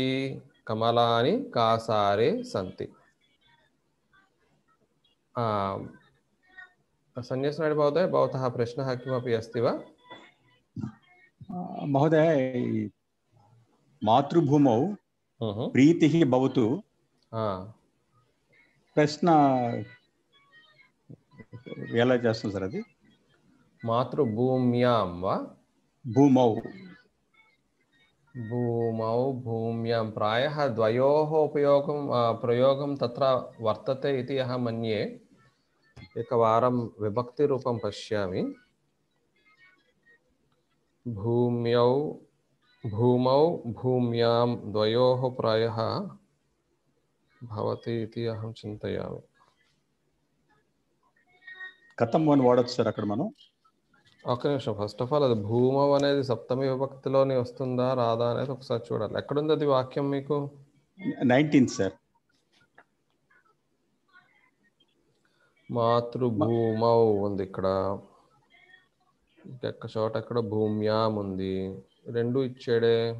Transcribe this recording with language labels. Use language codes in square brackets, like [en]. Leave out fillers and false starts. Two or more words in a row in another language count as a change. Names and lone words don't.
[sa] कमलानि कासारे सन्ति। सन्यासनायक महोदय, भवतः प्रश्नः किमपि अस्ति वा? महोदय, मातृभूमौ प्रीतिः भवतु [te] ప్రశ్న ఎలా చేస్తాం సార్? అది [sa] మాతృభూమ్యాం వా? భూమౌ भूम्यां प्रायः द्वयोः प्रयोगं तत्र वर्तते इति अहं मन्ये। एकवारं विभक्तिरूपं पश्यामि। भूमौ भूम्यां द्वयोः प्रायः भवति इति अहं चिन्तयामि। [te] కథం అని వాడొచ్చు సార్ అక్కడ మనం? ఒక నిమిషం, [en] first of all [te] అది భూమౌ అనేది సప్తమి విభక్తిలోనే వస్తుందా రాదా అనేది ఒకసారి చూడాలి. ఎక్కడుంది అది వాక్యం మీకు? 19th సార్. మాతృభూమౌ ఉంది ఇక్కడ, ఇంకెక్క చోట ఎక్కడ భూమ్యాం ఉంది, రెండు ఇచ్చాడే.